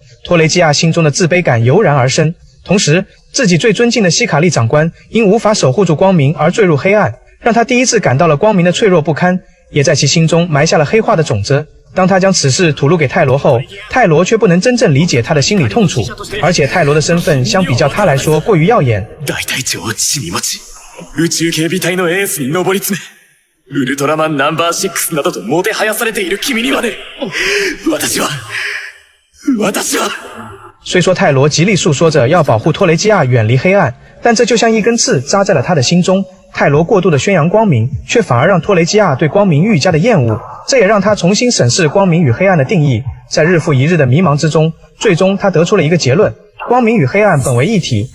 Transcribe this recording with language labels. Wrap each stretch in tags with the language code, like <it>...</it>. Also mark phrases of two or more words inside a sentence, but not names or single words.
<zh>托雷基亚心中的自卑感油然而生，同时自己最尊敬的希卡利长官因无法守护住光明而坠入黑暗，让他第一次感到了光明的脆弱不堪，也在其心中埋下了黑化的种子。当他将此事吐露给泰罗后，泰罗却不能真正理解他的心理痛楚，而且泰罗的身份相比较他来说過於耀眼。</zh> <ja>大隊長を父に持ち、宇宙警備隊のエースに上り詰め、ウルトラマンナンバー6などともてはやされている君にまで、私は。</ja> <zh>虽说泰罗极力诉说着要保护托雷基亚远离黑暗，但这就像一根刺扎在了他的心中。泰罗过度的宣扬光明，却反而让托雷基亚对光明愈加的厌恶，这也让他重新审视光明与黑暗的定义。在日复一日的迷茫之中，最终他得出了一个结论：光明与黑暗本为一体。</zh>